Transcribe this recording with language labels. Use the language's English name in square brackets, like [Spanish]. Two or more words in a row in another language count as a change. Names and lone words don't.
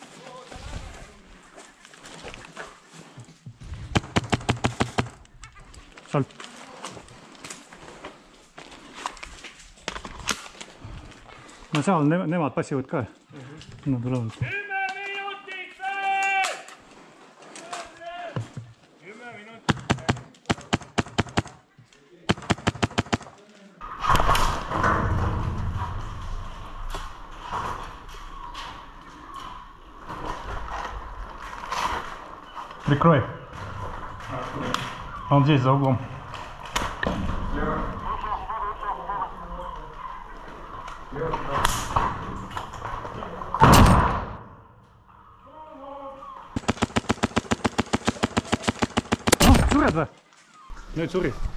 [Estonian] Sal. No seal nemad passivad ka. No tulevad. 10 minutit veel! 10 minutit. [Russian] Прикрой. Он здесь за углом. [Estonian] Sured või? Nüüd suri.